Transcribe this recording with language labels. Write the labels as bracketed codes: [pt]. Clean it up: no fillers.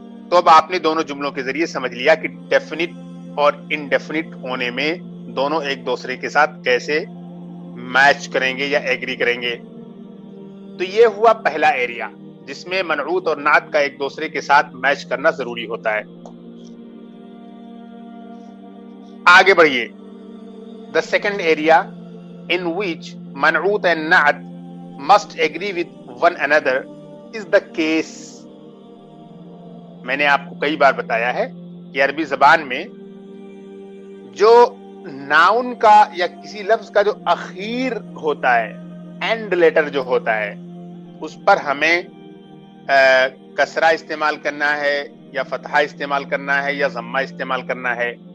[ur] تو اب آپ نے دونوں جملوں کے ذریعے سمجھ لیا کہ ڈیفینٹ اور انڈیفینٹ ہونے میں دونوں ایک دوسرے کے ساتھ کیسے میچ کریں گے یا ایگری کریں گے. تو یہ ہوا پہلا ایریا جس میں منعوت اور نعت کا ایک دوسرے کے ساتھ میچ کرنا ضروری ہوتا ہے. آگے بڑھیے. [en] The second area in which منعوت and نعت must agree with one another is the case. [ur] میں نے آپ کو کئی بار بتایا ہے کہ عربی زبان میں جو ناؤن کا یا کسی لفظ کا جو اخیر ہوتا ہے، اینڈ لیٹر جو ہوتا ہے، اس پر ہمیں کسرہ استعمال کرنا ہے یا فتحہ استعمال کرنا ہے یا ضمہ استعمال کرنا ہے.